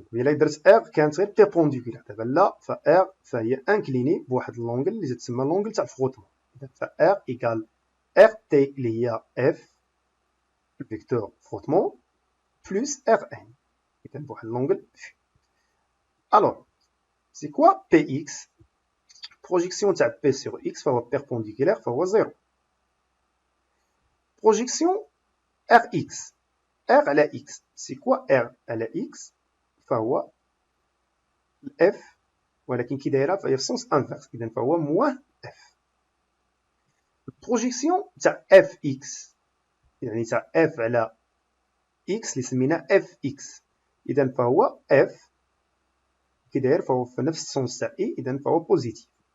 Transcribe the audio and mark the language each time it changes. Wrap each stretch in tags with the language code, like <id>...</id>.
<ar>إلا درت R كانت غير بيربونديكولار دابا لا ف R فهي انكليني بواحد لونغل اللي تسمى لونغل تاع الفروتمون. إذا ف R إيكال RT اللي هي F الفيكتور فروتمون بلس RN إذا بواحد لونغل في.</ar> <fr>Alors, c'est quoi Px? Projection de P sur X فهو perpendiculaire فهو 0. Projection Rx. R على X. C'est quoi R على X?</fr> <ar>فهو F ولكن كي دايره فهي في sens inverse. إذا فهو moins F. البروجيكسيون تاع Fx يعني تاع F على X اللي سميناه Fx. إذا فهو F كي داير فهو في نفس السونس تاع إي. إذا فهو بوزيتيف.</ar>